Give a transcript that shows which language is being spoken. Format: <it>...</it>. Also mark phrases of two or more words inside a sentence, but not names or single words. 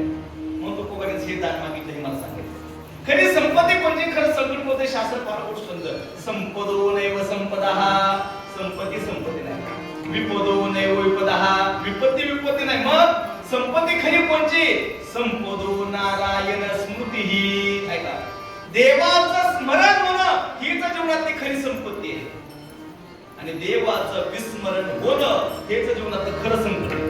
<mr>मग तो कोणाच हे दान मागितलं हे मला सांगितलं. खरी संपत्ती कोणची, खरं संकट कोणतं? शास्त्र फार गोड सुंदर.</mr> <sa>संपदो नैव संपदः,</sa> <mr>संपत्ती संपत्ती नाही.</mr> <sa>विपदो नैव विपदः,</sa> <mr>विपत्ती विपत्ती नाही. मग संपत्ती खरी कोणची?</mr> <sa>संपदो नारायण स्मृती.</sa> <mr>ऐका, देवाचं स्मरण होणं हीच जीवनातली खरी संपत्ती आहे. आणि देवाचं विस्मरण होणं हेच जीवनातलं खरं संकट आहे.</mr>